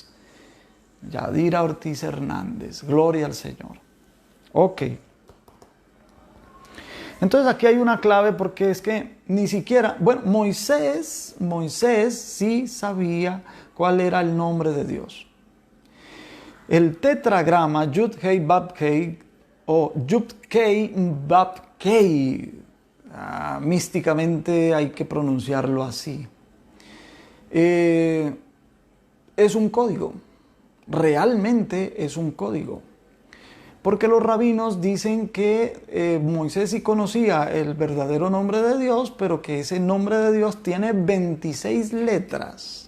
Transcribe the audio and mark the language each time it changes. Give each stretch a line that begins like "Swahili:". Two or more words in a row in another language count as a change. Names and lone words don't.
Spanish: Yadira Ortiz Hernández, gloria al Señor. Ok. Entonces aquí hay una clave porque es que ni siquiera, bueno, Moisés sí sabía cuál era el nombre de Dios. El tetragrama
Hebrew: יוד הא ואו הא
Spanish: o
Hebrew: יוד הא ואו הא,
Spanish: místicamente hay que pronunciarlo así. Es un código, realmente es un código. Porque los rabinos dicen que Moisés sí conocía el verdadero nombre de Dios, pero que ese nombre de Dios tiene 26 letras.